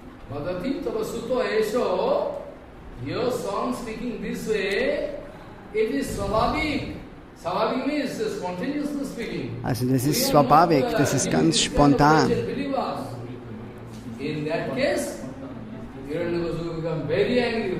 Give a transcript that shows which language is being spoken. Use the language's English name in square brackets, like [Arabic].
[Sanskrit] Vadati tavasuto esho, [English] your song speaking this way, it is swabhavik. Swabhavik means spontaneously speaking. [German] Also das ist swabhavik, das ist ganz spontan. [English] In that case, Hiranyakasipu become very angry.